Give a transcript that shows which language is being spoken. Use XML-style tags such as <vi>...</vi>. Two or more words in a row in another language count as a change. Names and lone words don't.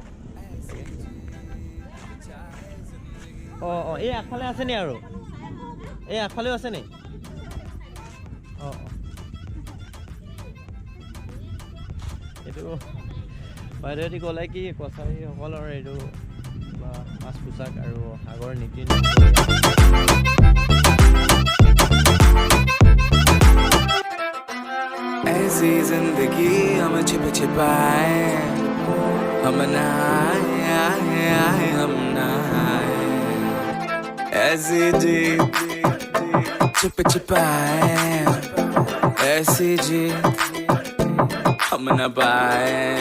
<as>এই আগফালে আছে নি আৰু? এই আগফালেও আছে নি? এইটো বাইদেউহঁতি ক'লে কি কছাৰীসকলৰ এইটো বা সাজ পোছাক আৰু সাগৰ নীতি</as> <hi>ऐसी जिंदगी हम छिप छिपाए हम नहाए हम नहाए ऐसी जी छिप छिपाए ऐसी जी हम न पाए</hi>